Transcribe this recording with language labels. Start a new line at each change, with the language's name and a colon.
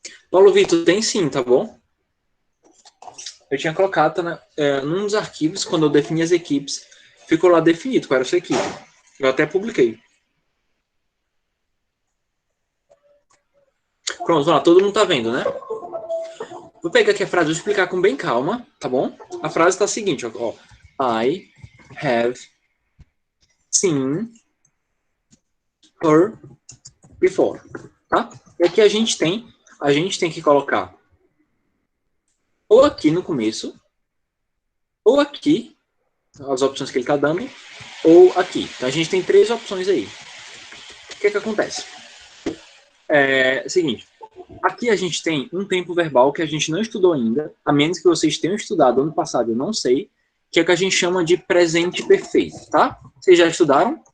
Portuguese: Paulo Vitor, tem sim, tá bom? Eu tinha colocado num dos arquivos, quando eu defini as equipes, ficou lá definido qual era a sua equipe. Eu até publiquei. Pronto, vamos lá, todo mundo tá vendo, né? Vou pegar aqui a frase, vou explicar com bem calma, tá bom? A frase tá a seguinte, ó.
English: I have seen her before, tá?
Portuguese: E aqui a gente tem que colocar ou aqui no começo, ou aqui, as opções que ele tá dando, ou aqui. Então a gente tem 3 opções aí. O que acontece? Seguinte, aqui a gente tem um tempo verbal que a gente não estudou ainda, a menos que vocês tenham estudado ano passado, eu não sei, que é o que a gente chama de presente perfeito, tá? Vocês já estudaram?